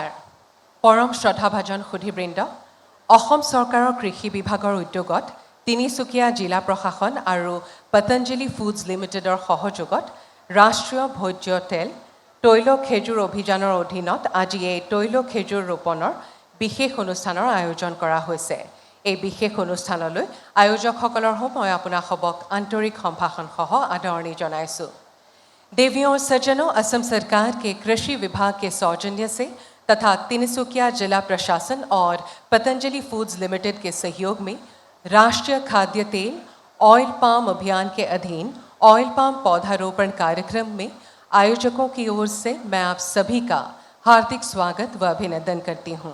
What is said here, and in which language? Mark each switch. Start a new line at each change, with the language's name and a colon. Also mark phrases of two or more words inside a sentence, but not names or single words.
Assamese: পৰম শ্ৰদ্ধাভাজন সুধীবৃন্দ, অসম চৰকাৰৰ কৃষি বিভাগৰ উদ্যোগত তিনিচুকীয়া জিলা প্ৰশাসন আৰু পতঞ্জলি ফুডছ লিমিটেডৰ সহযোগত ৰাষ্ট্ৰীয় ভোজ্য তেল তৈল খেজুৰ অভিযানৰ অধীনত আজি এই তৈল খেজুৰ ৰোপণৰ বিশেষ অনুষ্ঠানৰ আয়োজন কৰা হৈছে। এই বিশেষ অনুষ্ঠানলৈ আয়োজকসকলৰ হৈ মই আপোনাসবক আন্তৰিক সম্ভাষণসহ আদৰণি জনাইছোঁ।
Hindi: देवियों और सज्जनों, असम सरकार के कृषि विभाग के सौजन्य से तथा तिनसुकिया जिला प्रशासन और पतंजलि फूड्स लिमिटेड के सहयोग में राष्ट्रीय खाद्य तेल
English: oil palm
Hindi: अभियान के अधीन
English: oil palm
Hindi: पौधारोपण कार्यक्रम में आयोजकों की ओर से मैं आप सभी का हार्दिक स्वागत व अभिनंदन करती हूँ।